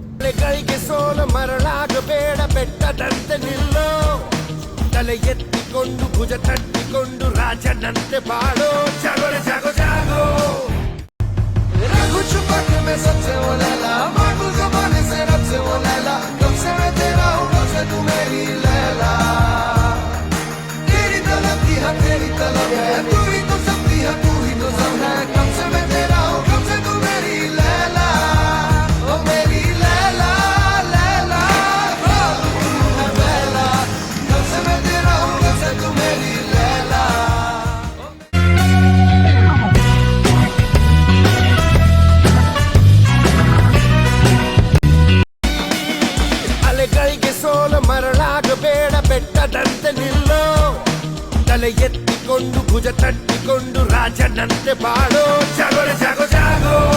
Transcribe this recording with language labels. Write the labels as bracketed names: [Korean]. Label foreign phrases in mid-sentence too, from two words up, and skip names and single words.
[Kannada] ಅಲೆಗಳಿಗೆ ಸೋಲು ಮರಳಾಗಬೇಡ, ಬೆಟ್ಟದಂತೆ ನಿಲ್ಲೋ, ತಲೆ ಎತ್ತಿಕೊಂಡು ಭುಜ ತಟ್ಟಿಕೊಂಡು ರಾಜನಂತೆ ಬಾಳೋ, [Hindi] जागो रे जागो जागो. छुपा के मैं सबसे वो लैला, मांगू ज़बाने से रब से वो लैला, कब से मैं तेरा हूँ कब से तू मेरी लैला, तेरी तलब की है तेरी तलब है, तू ही तो सबकी है तू ही तो सब है, कब से मैं तेरा हूँ कब से तू मेरी लैला, ओ मेरी लैला लैला, ओ तू है लैला, कब से मैं तेरा हूँ कब से तू मेरी लैला. [Kannada] ಸೋಲು ಮರಳಾಗಬೇಡ, ಬೆಟ್ಟದಂತೆ ನಿಲ್ಲೋ, ತಲೆ ಎತ್ತಿಕೊಂಡು ಭುಜ ತಟ್ಟಿಕೊಂಡು ರಾಜನಂತೆ ಬಾಳೋ, [Hindi] जागो रे जागो जागो.